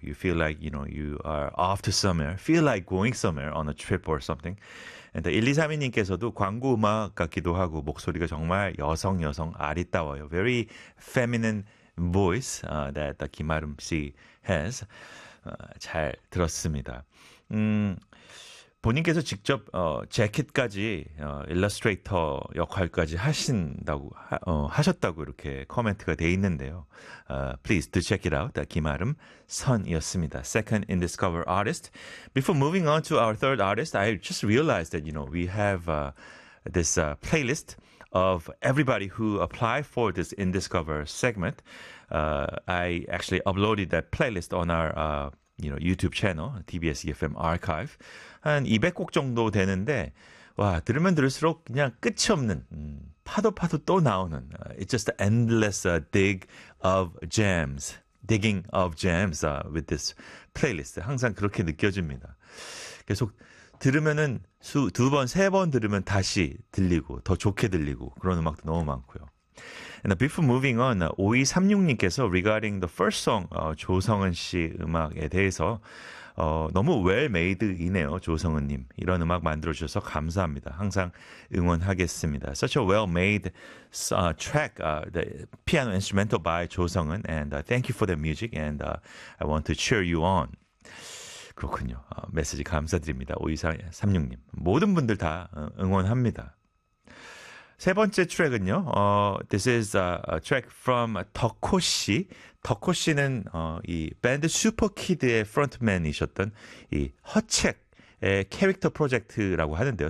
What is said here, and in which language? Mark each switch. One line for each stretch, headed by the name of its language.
English: You feel like, you know, you are off to somewhere. Feel like going somewhere on a trip or something.
Korean: And 1232님께서도 광고 음악 같기도 하고 목소리가 정말 여성 아리따워요.
English: Very feminine voice that Kim Arum Si has.
Korean: 잘 들었습니다. 본인께서 직접 재킷까지 일러스트레이터 역할까지 하신다고 하셨다고 이렇게 코멘트가 돼 있는데요.
English: Please do check it out.
Korean: 김아름 선이었습니다.
English: Second in discover artist. Before moving on to our third artist, I just realized that, you know, we have this playlist of everybody who apply for this in discover segment. I actually uploaded that playlist on our you know, YouTube channel, TBS EFM Archive.
Korean: 한 200곡 정도 되는데, 와, 들으면 들을수록 그냥 끝이 없는, 파도 또 나오는,
English: it's just an endless dig of jams, digging of jams with this playlist.
Korean: 항상 그렇게 느껴집니다. 계속 들으면은 두 번, 세 번 들으면 다시 들리고, 더 좋게 들리고, 그런 음악도 너무 많고요.
English: And before moving on,
Korean: 5236님께서
English: regarding the first song,
Korean: 조성은 씨 음악에 대해서 너무 well-made이네요, 조성은님. 이런 음악 만들어주셔서 감사합니다. 항상 응원하겠습니다.
English: Such a well-made track, the piano instrumental by 조성은. And thank you for the music, and I want to cheer you on.
Korean: 그렇군요. 메시지 감사드립니다, 5236님. 모든 분들 다 응원합니다. 세 번째 트랙은요.
English: This is a track from 덕호 씨.
Korean: 덕호 씨는 이 밴드 슈퍼키드의 프론트맨이셨던 이 허책의 캐릭터 프로젝트라고 하는데요.